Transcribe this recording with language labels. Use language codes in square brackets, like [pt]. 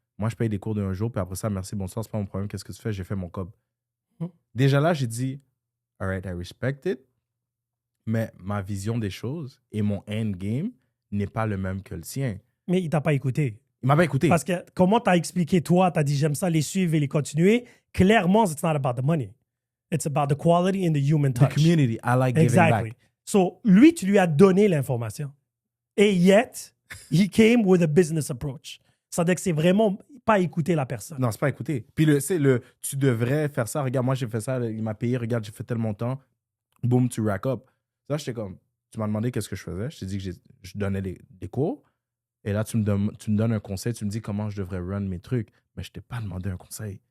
[fr] Moi, je paye des cours de 1 jour, puis après ça, merci, bonsoir, c'est pas mon problème. Qu'est-ce que tu fais? J'ai fait mon cob. Déjà là, j'ai dit « All right, I respect it. » Mais ma vision des choses et mon endgame n'est pas le même que le sien. Mais il t'a pas écouté. Il m'a pas écouté. Parce que comment t'as expliqué, toi, t'as dit j'aime ça les suivre et les continuer. [en] Clairement, it's not about the money. It's about the quality and the human touch. The community. I like giving back. [fr] So, lui, tu lui as donné l'information. [en] Et yet, he came with a business approach. [fr] Ça veut dire que c'est vraiment pas écouter la personne. Non, c'est pas écouter. Puis tu devrais faire ça. Regarde, moi, j'ai fait ça. Il m'a payé. Regarde, j'ai fait tel montant. Boom, tu rack up. Ça, j'étais comme... Tu m'as demandé qu'est-ce que je faisais. Je t'ai dit que je donnais des cours. Et là, tu me donnes un conseil. Tu me dis comment je devrais run mes trucs. Mais je t'ai pas demandé un conseil.